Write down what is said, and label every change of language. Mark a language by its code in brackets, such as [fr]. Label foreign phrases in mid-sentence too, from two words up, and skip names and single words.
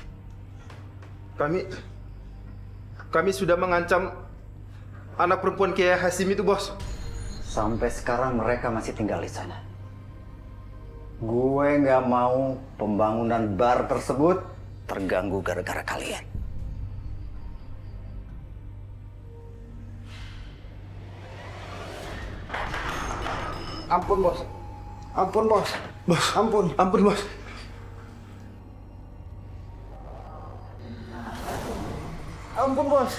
[id] Kami sudah mengancam anak perempuan Kiai Hasim itu, Bos. Sampai sekarang mereka masih tinggal di sana. Gue nggak mau pembangunan bar tersebut terganggu gara-gara kalian. Ampun, Bos. Ampun, Bos. Bos, ampun. Ampun, Bos. Ampun, Bos.